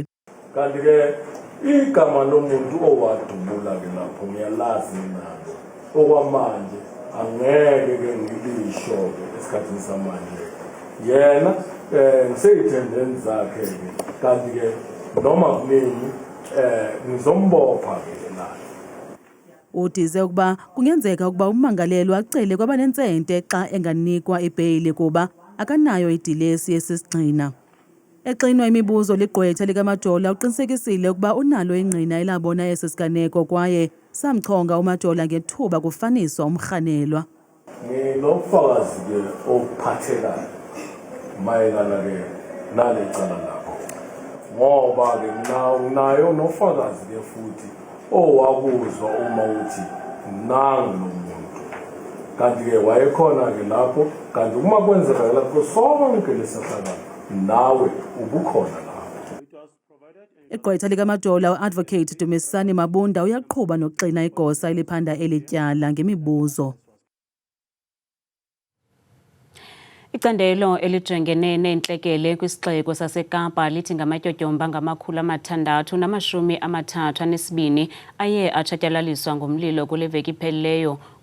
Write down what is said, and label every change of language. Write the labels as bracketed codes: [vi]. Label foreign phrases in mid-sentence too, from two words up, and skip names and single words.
[zu] Kanti ke igama lomuntu owadubula ke lapho ngiyalazi nalo okwamanje angeke ke ngilisho ke esikhathini samanje yena ngiseyithendeni zakhe ke kanti ke noma kunini ngizombopha ke la. [xh] Udize ukuba kungenzeka ukuba ummangalelwa acele kwabanentsente xa enganikwa ibheyili kuba akanayo idilesi yesisigxina. Exinwa imibuzo ligqwetha likaMajola uqinisekisile ukuba unalo ingqina elabona esi siganeko kwaye samchonga uMajola ngethuba kufaniswa umrhanelwa. [zu] Nginobufakazi ke obuphathekayo mayelana ke nale cala lakho ngoba ke nayo nofakazi ke futhi owakuzwa uma uthi nangu nomuntu kanti ke wayekhona ke lapho kanti uma kwenzeka lapho sonke lesahlala nawe ubukhona lapho. [xh] Igqwetha likaMajola uAdvocate Dumisani Mabunda uyaqhuba nokuxina igosa eliphanda elityala ngemibuzo. Icandelo elijongene neentlekele kwisixeko saseKapa lithi ngamatyotyomba ngama632 aye atshatyalaliswa ngumlilo kule veki iphelileyo.